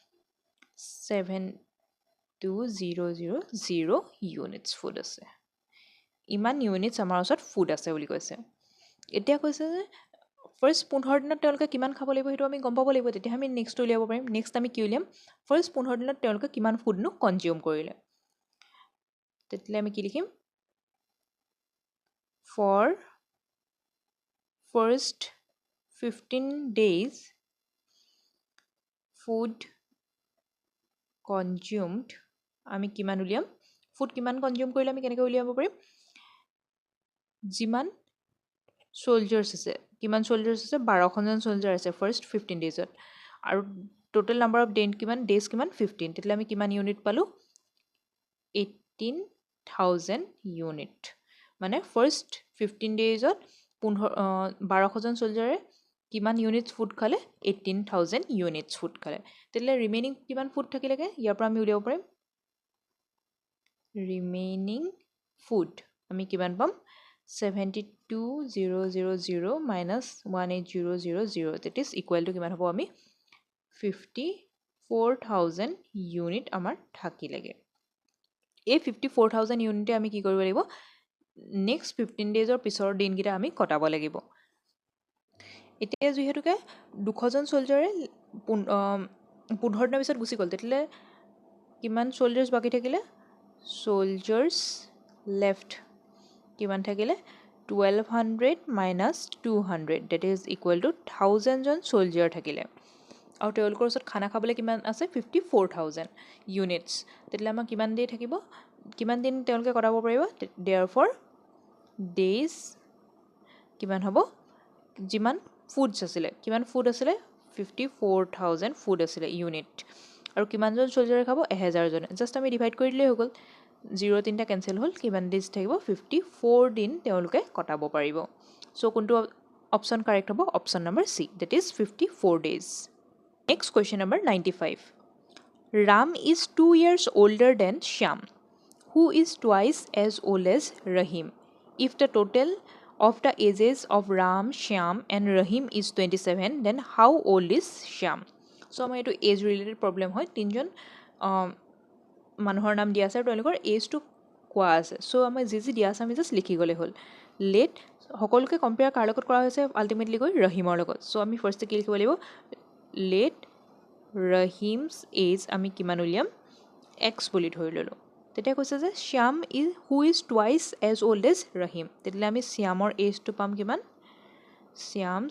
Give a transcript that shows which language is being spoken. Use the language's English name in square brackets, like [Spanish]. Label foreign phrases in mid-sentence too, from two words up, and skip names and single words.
[Assamese] 72000 [English] units food [Assamese] আছে ইমান ইউনিটছ আমাৰ ওচৰত ফুড আছে বুলি কৈছে এতিয়া কৈছে যে ফাৰ্ষ্ট 15 দিনত তেওঁলোকে কিমান খাব লাগিব সেইটো আমি গম পাব লাগিব তেতিয়া আমি নেক্সট উলিয়াব পাৰিম নেক্সট আমি কি উলিয়াম ফাৰ্ষ্ট 15 দিনত তেওঁলোকে কিমান ফুডনো কনজিউম কৰিলে তেতিয়ালে আমি কি লিখিম [English] for first 15 days food consumed [Assamese] আমি কিমান উলিয়াম ফুড কিমান কনজিউম কৰিলে আমি কেনেকৈ উলিয়াব পাৰিম যিমান সোলজাৰ্ছ আছে কিমান সোলজাৰ্ছ আছে 1200জন সোলজাৰ আছে [English] first 15 days [Assamese] আৰু [English] total number of days [Assamese] কিমান 15 তেতিয়ালে আমি কিমান ইউনিট পালোঁ 18,000 ইউনিট মানে [English] first 15 days [Assamese] 1200জন সোলজাৰে কিমান [English] units food [Assamese] খালে 18,000 [English] units food [Assamese] খালে তেতিয়ালে ৰিমেইনিং কিমান ফুড থাকিলেগে ইয়াৰ পৰা আমি উলিয়াব পাৰিম [English] remaining food [Assamese] আমি কিমান পাম [English] 72,000 minus 18,000 that is equal to [Assamese] কিমান হ'ব আমি 54,000 ইউনিট আমাৰ থাকিলেগে এই 54,000 ইউনিটে আমি কি কৰিব লাগিব [English] next 15 days [Assamese] পিছৰ দিনকেইটা আমি কটাব লাগিব এতিয়া যিহেতুকে 200জন সোলজাৰে 15 দিনৰ পিছত গুচি গ'ল তেতিয়ালে কিমান সোলজাৰ্ছ বাকী থাকিলে [English] soldiers left [Assamese] কিমান থাকিলে [English] 1200 minus 200 that is equal to [Assamese] 1000জন সোলজাৰ থাকিলে আৰু তেওঁলোকৰ ওচৰত খানা খাবলৈ কিমান আছে 54,000 ইউনিটছ তেতিয়ালে আমাক কিমান ডে থাকিব কিমান দিন তেওঁলোকে কটাব পাৰিব [English] therefore days [Assamese] কিমান হ'ব যিমান ফুডছ আছিলে কিমান ফুড আছিলে 54,000 ফুড আছিলে ইউনিট আৰু কিমানজন সোলজাৰে খাব 1000জনে জাষ্ট আমি ডিভাইড কৰি দিলেই হৈ গ'ল 0 3টা কেনসেল হ'ল কিমান ডেজ থাকিব 54 দিন তেওঁলোকে কটাব পাৰিব সো কোনটো [English] option correct [Assamese] হ'ব [English] option number C that is 54 days next question number 95 Ram is 2 years older than Shyam who is twice as old as Rahim if the total of the ages of Ram Shyam and Rahim is 27 then how old is Shyam so [Assamese] আমাৰ এটো [English] age related problem [Assamese] হয় তিনজন মানুহৰ নাম দিয়া আছে আৰু তেওঁলোকৰ এজটো কোৱা আছে সো আমাৰ যি দিয়া আছে আমি জাস্ট লিখি গ'লে হ'ল লেট সকলোকে কম্পেয়াৰ কাৰ লগত কৰা হৈছে আল্টিমেটলি গৈ ৰহিমৰ লগত সো আমি ফাৰ্ষ্টে কি লিখিব লাগিব [English] let Rahim's age [Assamese] আমি কিমান উলিয়াম এক্স বুলি ধৰি ল'লোঁ তেতিয়া কৈছে যে [English] Shyam is who is twice as old as Rahim [Assamese] তেতিয়াহ'লে আমি শ্যামৰ এজটো পাম কিমান শ্যামছ